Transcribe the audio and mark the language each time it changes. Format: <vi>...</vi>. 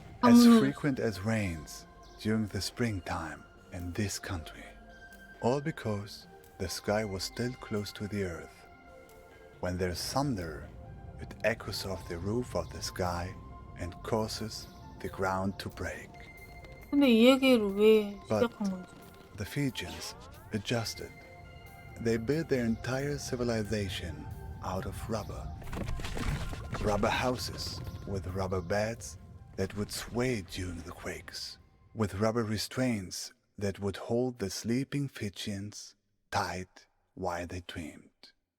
<en>As frequent as rains during the springtime in this country. All because the sky was still close to the earth. When there's thunder, it echoes off the roof of the sky and causes the ground to break.</en> <ko>근데 이 얘기를 왜 시작한 거지?</ko> <en>The Fijians adjusted. They built their entire civilization out of rubber. Rubber houses with rubber beds that would sway during the quakes, with rubber restraints that would hold the sleeping Fijians tight while they dreamed.</en>